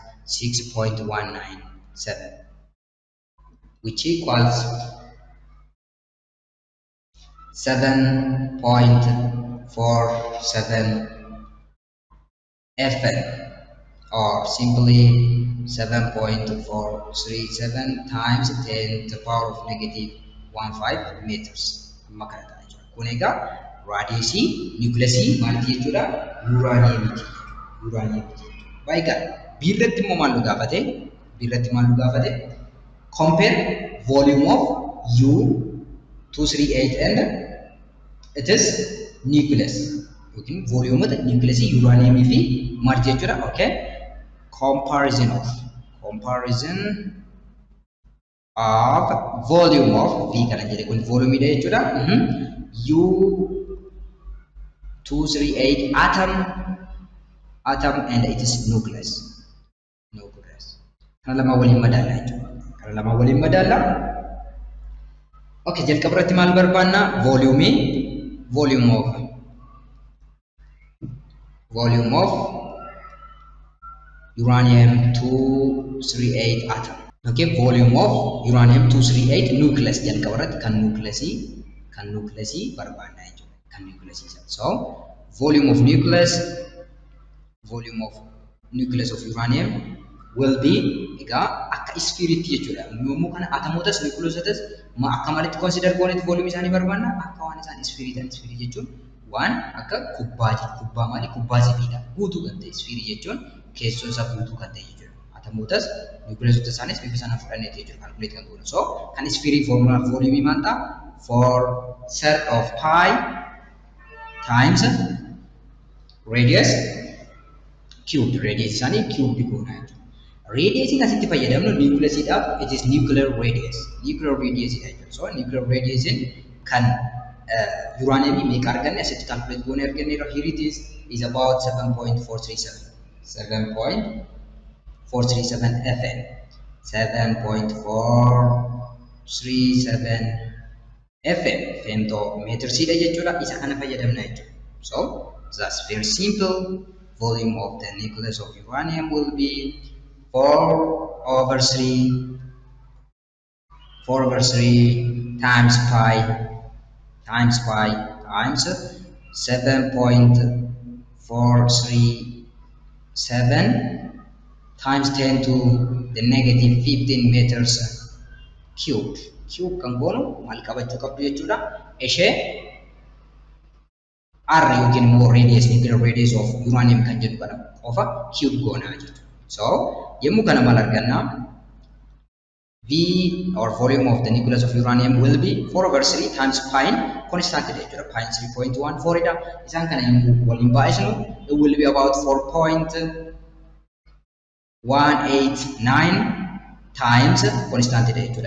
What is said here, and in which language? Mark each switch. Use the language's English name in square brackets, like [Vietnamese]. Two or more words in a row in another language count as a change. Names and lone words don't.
[English] 6.197, which equals 7.47 FM, or simply 7.437 times 10 to the power of negative 15 meters. [Oromo] Kunega radius nucleus maalti jechuudha uranium. Baay'ee birratti immoo maal nu gaafate? [English] Compare volume of U238 and it is nucleus. Okay, volume of the nucleus uranium [Oromo] fi maal jechuudha. [English] Okay, comparison of volume of V [Oromo] kana jedhe kun [English] volume [Oromo] ida jechuudha. [English] U238 atom and it is nucleus. [Oromo] Kana lama waliin madalla. Okay, jalqaba irratti maal barbaanna? [English] Volume of uranium 238 atom. Okay, volume of uranium 238 nucleus [Oromo] jalqaba irratti kan nucleus barbaanna jechuudha. Kan nucleus. [English] So volume of nucleus of uranium will be [Oromo] akka spheretti jechuudha. Yommuu kana atomotas nucleusotas akka malitti consider goonetti volume isaanii barbaanna akka waan isaan sphere jechuun waan akka kubbaa maali? Kubbaa sibiila guutuu kan ta'e sphere jechuun keessoo isaa guutuu kan ta'e jechuudha. Atomotas nucleusotas isaanis bifa sana fudhanneeti jechuudha calculate kan goonu. So kan sphere formula volume maal ta'a? [English] 4/3 of pi times radius cubed. [Oromo] Radius isaanii cubed goona jechuudha. Radius in asitti fayyadamnu nucleus idhaaf [English] it is nuclear radius [Oromo] idha jechuudha. So [English] nuclear radius [Oromo] kan uranium meeqa arganne asitti calculate goone arganne. [English] Here it is about 7.437 FM, 7.437 FM femtometers [Oromo] idha jechuudha. Isa kana fayyadamna jechuudha. [English] So that's very simple. Volume of the nucleus of uranium will be 4/3 4 over 3 times pi times 7.437 times 10 to the negative 15 meters cubed. [Oromo] Cube kan goonu maal qabachuu qabdu jechuudha. Ishee R yookiin immoo [English] radius nuclear radius of uranium [Oromo] kan jedhu kana qofa cube goonaa jechuudha. So yommuu kana maal arganna? [English] V or volume of the nucleus of uranium will be 4 over 3 times pi constant jechuudha. [Oromo] Pi 3.14 dha. Isaan kana yommuu waliin baay'isnu [English] it will be about 4.189 times constant [Oromo] jechuudha.